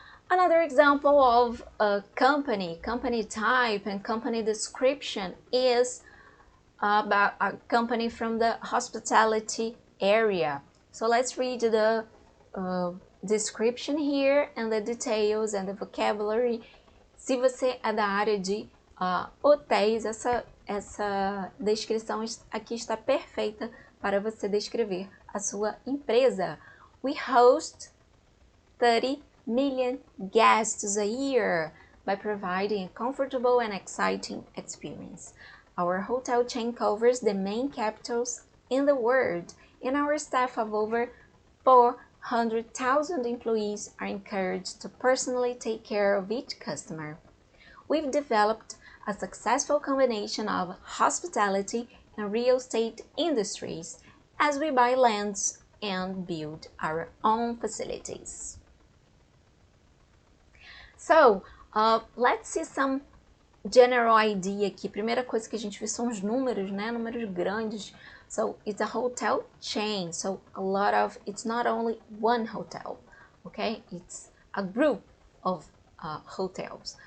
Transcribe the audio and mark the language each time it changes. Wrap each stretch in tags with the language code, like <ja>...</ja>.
<en>Another example of a company type and company description is about a company from the hospitality area. So let's read the description here and the details and the vocabulary.</en> <pt>Se você é da área de hotéis, essa descrição aqui está perfeita para você descrever a sua empresa.</pt> <en>We host 30 million guests a year by providing a comfortable and exciting experience. Our hotel chain covers the main capitals in the world, and our staff of over 400,000 employees are encouraged to personally take care of each customer. We've developed a successful combination of hospitality and real estate industries as we buy lands and build our own facilities. So, let's see some general idea aqui.</en> <pt>Primeira coisa que a gente vê são os números, né? Números grandes.</pt> <en>So, it's a hotel chain. So, it's not only one hotel, okay? It's a group of hotels.</en>